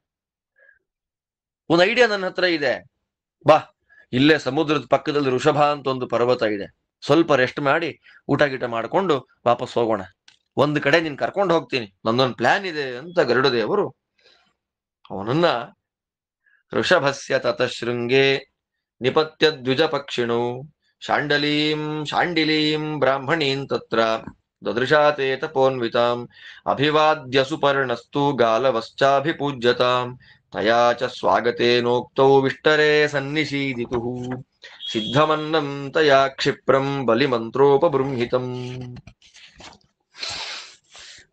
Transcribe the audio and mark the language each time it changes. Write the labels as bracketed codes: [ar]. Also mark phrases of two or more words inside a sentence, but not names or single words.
[kn] ಒಂದು ಐಡಿಯಾ ನನ್ನ ಹತ್ರ ಇದೆ, ಬಾ, ಇಲ್ಲೇ ಸಮುದ್ರದ ಪಕ್ಕದಲ್ಲಿ ಋಷಭ ಅಂತ ಒಂದು ಪರ್ವತ ಇದೆ, ಸ್ವಲ್ಪ ರೆಸ್ಟ್ ಮಾಡಿ ಊಟ ಗೀಟ ಮಾಡ್ಕೊಂಡು ವಾಪಸ್ ಹೋಗೋಣ, ಒಂದು ಕಡೆ ನೀನ್ ಕರ್ಕೊಂಡು ಹೋಗ್ತೀನಿ, ನಂದೊಂದು ಪ್ಲಾನ್ ಇದೆ ಅಂತ ಗರುಡ ದೇವರು ಅವನನ್ನ [sa] ಋಷಭಸ್ಯ ತತಶೃಂಗೆ ನಿಪತ್ಯ ದ್ವಿಜ ಪಕ್ಷಿಣು ಶಾಂಡಿಲೀಂ ಬ್ರಾಹ್ಮಣೀಂ ತತ್ರ ದದೃಶಾತೆ ತಪೋನ್ವಿತಾಂ ಅಭಿವಾದ್ಯ ಸುಪರ್ಣಸ್ತು ಗಾಲವಶ್ಚಾಭಿಪೂಜ್ಯತಾಂ ತಯಾ ಚ ಸ್ವಾಗತೇನೋಕ್ತೌ ವಿಷ್ಟರೇ ಸನ್ನಿಷೀದಿತುಃ ಸಿದ್ಧಮನ್ನಂ ತಯಾ ಕ್ಷಿಪ್ರಂ ಬಲಿಮಂತ್ರೋಪಬೃಂಹಿತಂ.